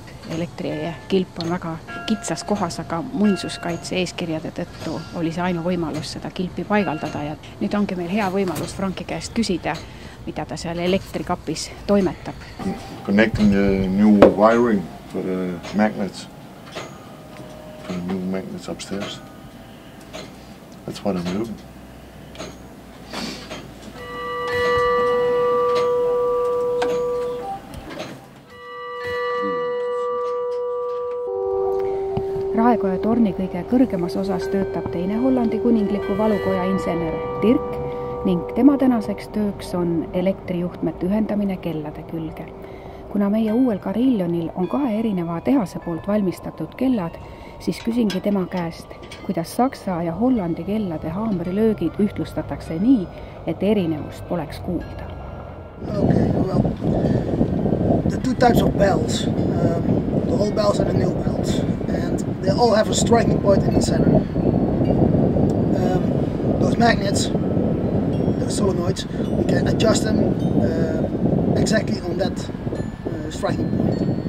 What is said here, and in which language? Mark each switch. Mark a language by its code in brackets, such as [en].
[et] Elektrikilp on väga kitsas kohas, aga muinsuskaitse eeskirjade tõttu oli see ainu võimalus seda kilpi paigaldada ja nüüd ongi meil hea võimalus Franki käest küsida, mida ta seal elektrikapis toimetab. [en] Connecting the new wiring for the magnets. For the new magnets upstairs. That's what I'm doing. [et] Raekoja torni kõige kõrgemas osas töötab teine Hollandi kuningliku valukoja insener Dirk ning tema tänaseks tööks on elektrijuhtmete ühendamine kellade külge. Kuna meie uuel Carillonil on 2 erineva tehase poolt valmistatud kellad, siis küsingi tema käest, kuidas Saksa ja Hollandi kellade haamrilöögid ühtlustatakse nii, et erinevust poleks kuulda. [en] Okay, well, the 2 types of bells, the old bells and the new bells, and they all have a striking point in the center. Those magnets, the solenoids, we can adjust them exactly on that striking point.